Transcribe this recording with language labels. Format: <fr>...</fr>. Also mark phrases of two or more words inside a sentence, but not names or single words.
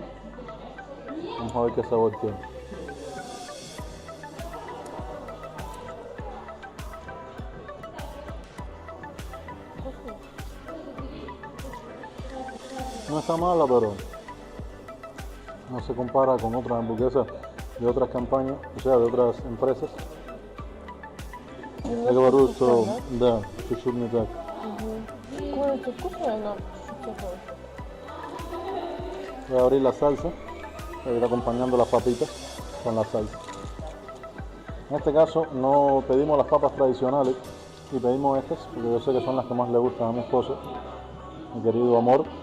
<es>Vamos a ver qué sabor tiene. No está mala, pero no se compara con otras hamburguesas de otras campañas, o sea, de otras empresas.</es> <ru>Я говорю, что да, чуть-чуть не так. Курица вкусная, но чуть теплая.</ru> <es>Voy a abrir la salsa, voy a ir acompañando las papitas con la salsa. En este caso no pedimos las papas tradicionales y pedimos estas porque yo sé que son las que más le gustan a mi esposo, mi querido amor.</es>